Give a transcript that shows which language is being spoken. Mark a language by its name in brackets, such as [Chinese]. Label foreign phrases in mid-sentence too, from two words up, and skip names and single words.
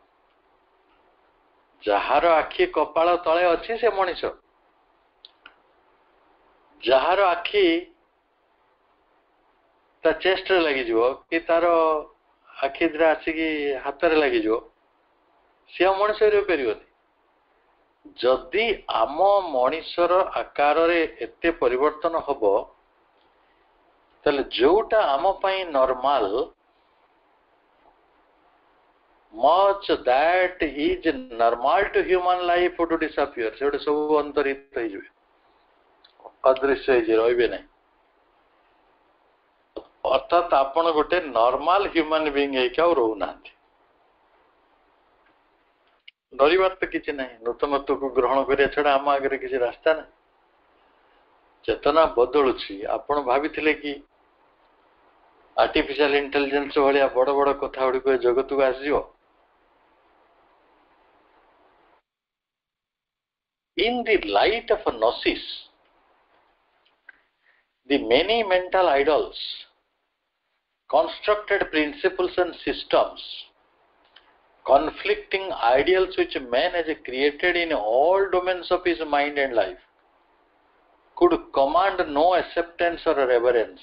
[Odia] ଯାହାର ଆଖି କପାଳ ତଳେ ଅଛି ସେ ମଣିଷ, ଯାହାର ଆଖି ତା ଚେଷ୍ଟରେ ଲାଗିଯିବ କି ତାର ଆଖି ଦିଟା ଆସିକି ହାତରେ ଲାଗିଯିବ, ସିଏ ଆଉ ମଣିଷ ରହିପାରିବନି। ଯଦି ଆମ ମଣିଷର ଆକାରରେ ଏତେ ପରିବର୍ତ୍ତନ ହବ, ତାହେଲେ ଯୋଉଟା ଆମ ପାଇଁ ନର୍ମାଲ, [English] much that is normal to human life to disappear, [Odia] ସେଗୁଡା ସବୁ ଅନ୍ତରିତ ହେଇଯିବେ, ଅଦୃଶ୍ୟ ହେଇଯିବେ, ରହିବେ ନାହିଁ। ଅର୍ଥାତ୍ ଆପଣ ଗୋଟେ [English] normal human being [Odia] ହେଇକି ଆଉ ରହୁନାହାନ୍ତି। ଡରିବାର ତ କିଛି ନାହିଁ, ନୂତନତ୍ୱକୁ ଗ୍ରହଣ କରିବା ଛଡା ଆମ ଆଗରେ କିଛି ରାସ୍ତା ନାହିଁ। ଚେତନା ବଦଳୁଛି। ଆପଣ ଭାବିଥିଲେ କି [English] artificial intelligence [Odia] ଭଳିଆ ବଡ ବଡ କଥା ଗୁଡିକ ଏ ଜଗତକୁ ଆସିଯିବ? [English] In the light of a gnosis, the many mental idols, constructed principles and systems, conflicting ideals which man has created in all domains of his mind and life, could command no acceptance or reverence.